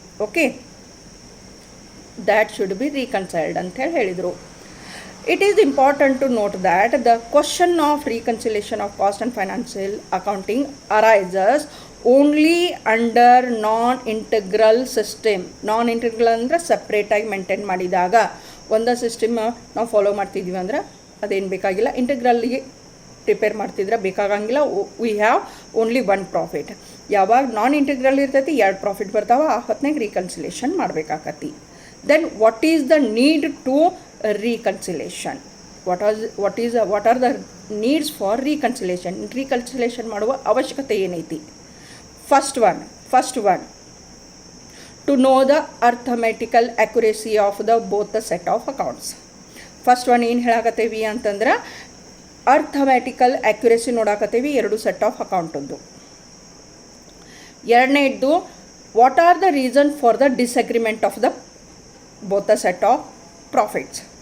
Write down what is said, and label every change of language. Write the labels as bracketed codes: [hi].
[en] okay, that should be reconciled [kn] ಅಂತ ಹೇಳಿದರು. [en] It is important to note that the question of reconciliation of cost and financial accounting arises only under non-integral system. [kn] Non-integral ಅಂದರೆ ಸಪ್ರೇಟಾಗಿ maintain ಮಾಡಿದಾಗ. ಒಂದು system ನಾವು follow ಮಾಡ್ತಿದ್ದೀವಿ ಅಂದ್ರೆ ಅದೇನು ಬೇಕಾಗಿಲ್ಲ. ಇಂಟೆಗ್ರಲ್ಗೆ ಪ್ರಿಪೇರ್ ಮಾಡ್ತಿದ್ರೆ ಬೇಕಾಗಂಗಿಲ್ಲ. [en] We have only one profit. [kn] ಯಾವಾಗ ನಾನ್ ಇಂಟೆಗ್ರಲ್ ಇರ್ತೈತಿ ಎರಡು ಪ್ರಾಫಿಟ್ ಬರ್ತಾವೆ, ಆ ಹೊತ್ತಿನಾಗ reconciliation ಮಾಡಬೇಕಾಗತ್ತಿ. [en] Then what is the need to reconciliation? What are the needs for reconciliation? [kn] Reconciliation ಮಾಡುವ ಅವಶ್ಯಕತೆ ಏನೈತಿ? [en] First one, to know the arithmetical accuracy of both the set of accounts. First one [kn] ಏನು ಹೇಳಾಕತ್ತೇವಿ ಅಂತಂದ್ರೆ ಅರ್ಥಮ್ಯಾಟಿಕಲ್ accuracy ನೋಡಾಕತ್ತೇವಿ ಎರಡು set of ಅಕೌಂಟದ್ದು. ಎರಡನೇದ್ದು [en] What are the reason for the disagreement of the both the set of profits.